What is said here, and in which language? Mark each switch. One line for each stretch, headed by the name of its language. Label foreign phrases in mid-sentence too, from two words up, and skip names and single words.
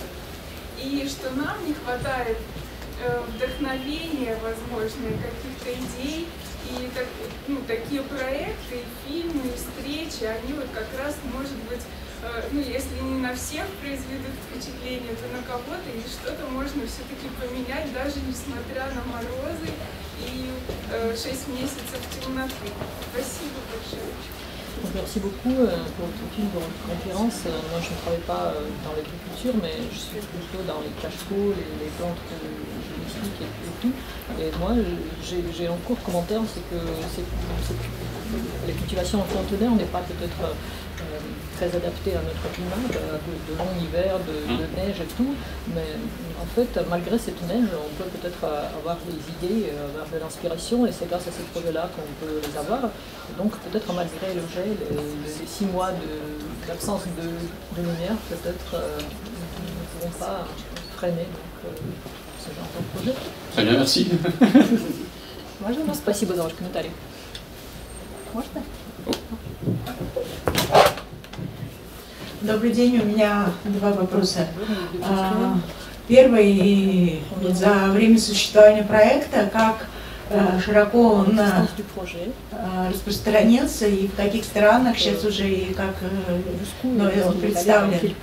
Russian: И что нам не хватает вдохновения, возможно, каких-то идей И такие проекты, фильмы, встречи, они вот как раз, может быть, если не на всех произведут впечатление, то на кого-то, и что-то можно все-таки поменять, даже несмотря на морозы и 6 месяцев темноты. Спасибо большое.
French: Merci beaucoup pour toute une conférence. Moi, je ne travaille pas dans l'agriculture, mais je suis plutôt dans les cache-pots, les plantes domestiques et tout. Et moi, j'ai un court commentaire, c'est que la cultivation en conteneur n'est pas peut-être très adaptée à notre climat, de longs hivers, de neige et tout. Mais en fait, malgré cette neige, on peut peut-être avoir des idées, avoir de l'inspiration, et c'est grâce à ces projets-là qu'on peut les avoir. Donc peut-être malgré le gel, les 6 mois d'absence de lumière, peut-être nous ne pourrons pas freiner ce genre de projet. Très bien, merci.
Russian: Спасибо за ваш комментарий. Можно? Добрый день, у меня 2 вопроса. Первый, за время существования проекта, как широко он распространился и в каких странах сейчас уже, и как он представлен.